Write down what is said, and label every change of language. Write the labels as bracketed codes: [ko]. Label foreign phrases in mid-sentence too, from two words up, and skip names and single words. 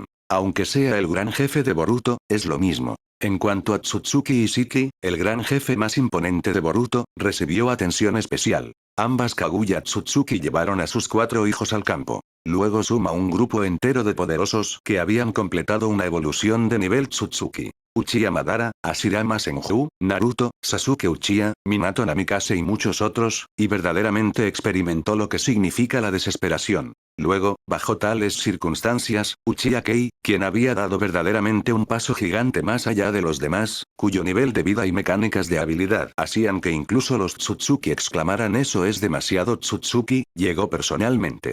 [es] Aunque sea el gran jefe de Boruto, es lo mismo. En cuanto a Tsutsuki Ishiki, el gran jefe más imponente de Boruto, recibió atención especial. Ambas Kaguya Tsutsuki llevaron a sus 4 hijos al campo. Luego suma un grupo entero de poderosos que habían completado una evolución de nivel Tsutsuki. Uchiha Madara, Hashirama Senju, Naruto, Sasuke Uchiha, Minato Namikaze y muchos otros, y verdaderamente experimentó lo que significa la desesperación. Luego, bajo tales circunstancias, Uchiha Kei, quien había dado verdaderamente un paso gigante más allá de los demás, cuyo nivel de vida y mecánicas de habilidad hacían que incluso los Tsutsuki exclamaran eso es demasiado Tsutsuki, llegó personalmente.